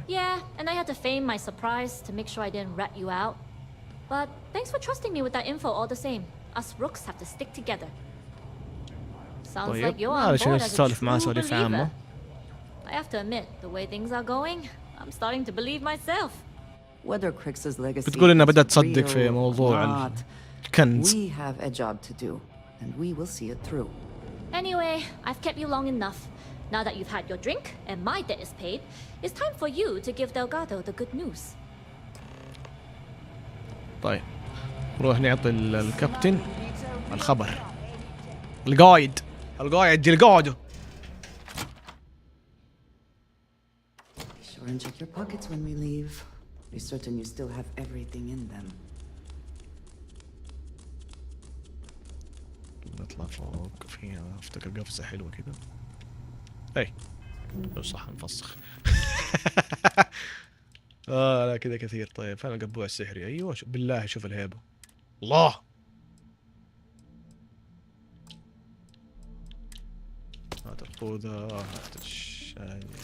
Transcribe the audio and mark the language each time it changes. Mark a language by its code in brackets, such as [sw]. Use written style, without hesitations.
[en] Yeah, and I had to feign my surprise to make sure I didn't rat you out. But thanks for trusting me with that info all the same. Us rooks have to stick together. Sounds like you're on board as a true believer. I have to admit, the way things are going, I'm starting to believe myself. Whether Crix's legacy [ar] بتقول إنها بدأت تصدق في موضوع الكنز. [en] We have a job to do, and we will see it through. Anyway, I've kept you long enough. Now that you've had your drink and my debt is paid, it's time for you to give Delgado the good news. [ar] طيب نروح نعطي الكابتن الخبر. القايد جي القاعدة. [en] Be sure and check your pockets when we leave. Be certain you still have everything in them. [ar] نطلع فوق في افتكر قفزة حلوة كذا. اي لو صح نفسخ. لا كذا كثير. طيب فين القبوع السحري؟ ايوه بالله شوف الهيبة. الله هات الخوذة، هات الشاي.